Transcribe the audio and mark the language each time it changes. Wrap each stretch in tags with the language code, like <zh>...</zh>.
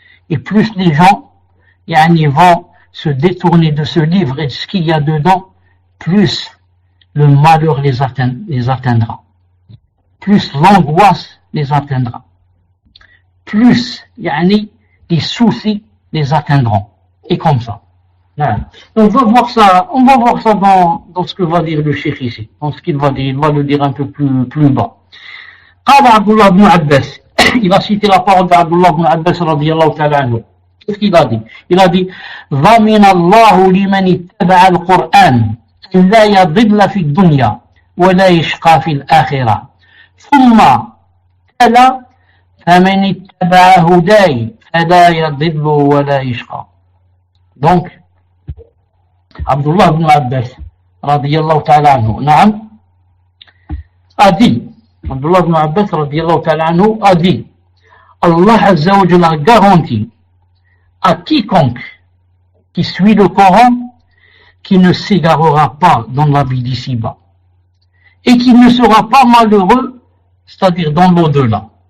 <fr>Et plus les gens vont se détourner de ce livre et de ce qu'il y a dedans, plus le malheur les atteindra, plus l'angoisse les atteindra, plus les soucis les atteindront, et comme ça. On va voir ça dans ce que va dire le cheikh ici, dans ce qu'il va dire, il va le dire un peu plus bas.</fr> <ar>قال عبد الله بن عباس,</ar> <fr>il a cité la parole d'Abdullah ibn Abbas radiyallahu ta'ala anhu. Qu'est-ce qu'il a dit? Il a dit</fr> <ar>ضمن الله لمن اتبع القرآن أن لا يضل في الدنيا ولا يشقى في الآخرة ثم تلا فمن اتبع هداي فلا يضل ولا يشقى.</ar> <fr>Donc Abdullah ibn Abbas radiyallahu ta'ala anhu a dit, Abdullah ibn Abbas radiyallahu ta'ala anhu a dit, Allah azza wa jalla garantit à quiconque qui suit le Coran qui ne s'égarera pas dans la vie d'ici-bas et qui ne sera pas malheureux, c'est-à-dire dans l'au-delà.</fr>